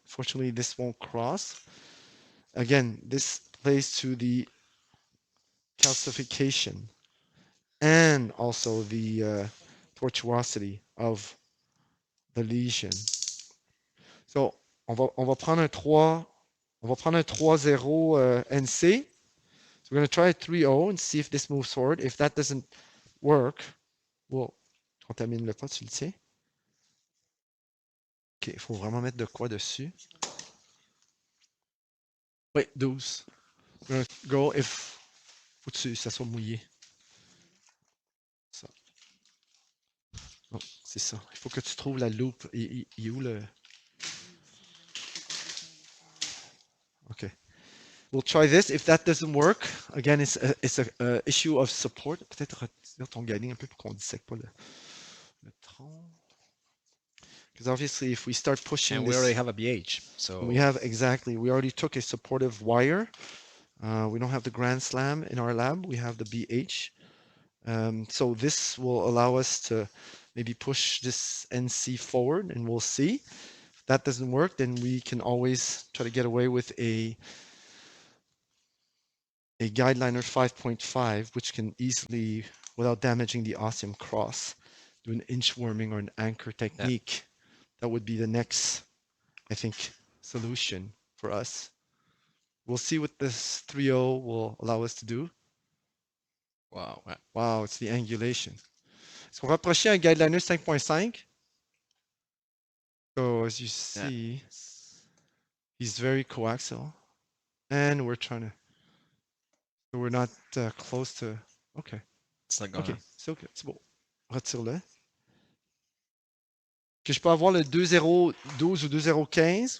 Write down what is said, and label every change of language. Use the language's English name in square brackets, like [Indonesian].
[English] Fortunately, this won't cross. Again, this plays to the calcification and also the tortuosity of the lesion. [French] So, on va prendre un 3, on va prendre un 3-0 NC. [English] So we're going to try a 3-0 and see if this moves forward. If that doesn't work, we'll [French] contamine le pas, tu le tiens. OK, il faut vraiment mettre de quoi dessus. Oui, 12. [English] We're going to go if... [French] Faut que ça soit mouillé. Ça. Non, c'est ça. Il faut que tu trouves la loupe. Il est où le... [English] OK. We'll try this. If that doesn't work, again, it's a issue of support. [French] Peut-être retirer ton guiding un peu pour qu'on ne dissèque pas le tronc. [English] Because obviously, if we start pushing And this... we already have a BH, so... We have, exactly. We already took a supportive wire. We don't have the Grand Slam in our lab. We have the BH. So this will allow us to maybe push this NC forward, and we'll see. If that doesn't work, then we can always try to get away with a guideliner 5.5, which can easily, without damaging the ostium cross, do an inchworming or an anchor technique. That would be the next, I think, solution for us. We'll see what this 3.0 will allow us to do. Wow. Wow, it's the angulation. [French] Est-ce qu'on va approcher un guideliner 5.5? [English] So as you see, he's very coaxial. And we're trying to, so we're not close to, okay. It's not gonna. [French] Ok, c'est ok, c'est bon. Retire-le. Que je peux avoir le 2.012 ou 2.015.